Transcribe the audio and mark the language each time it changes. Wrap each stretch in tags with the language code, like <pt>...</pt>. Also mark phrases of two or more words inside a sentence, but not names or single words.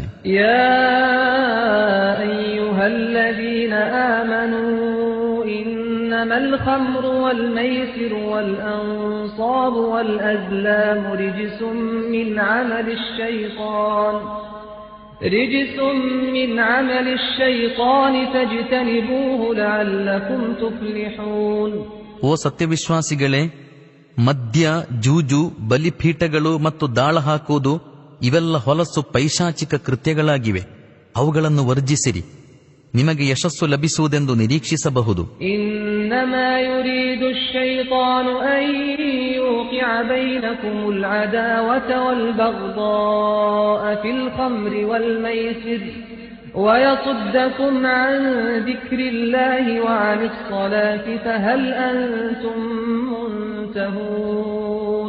<ar>يا أيها الذين آمنوا إنما الخمر والميسر والأنصاب والأزلام رجس من عمل الشيطان رجس من عمل الشيطان فاجتنبوه لعلكم تفلحون.</ar> <kn>ಓ ಸತ್ಯವಿಶ್ವಾಸಿಗಳೇ, ಮದ್ಯ, ಜೂಜು, ಬಲಿಪೀಠಗಳು ಮತ್ತು ದಾಳ ಹಾಕುವುದು ಇವೆಲ್ಲ ಹೊಲಸು ಪೈಶಾಚಿಕ ಕೃತ್ಯಗಳಾಗಿವೆ. ಅವುಗಳನ್ನು ವರ್ಜಿಸಿರಿ, ನಿಮಗೆ ಯಶಸ್ಸು ಲಭಿಸುವುದೆಂದು ನಿರೀಕ್ಷಿಸಬಹುದು.</kn> <ar>إنما يريد الشيطان أن يوقع بينكم العداوة والبغضاء في الخمر والميسر ويصدكم عن ذكر الله وعن الصلاة فهل أنتم منتهون.</ar>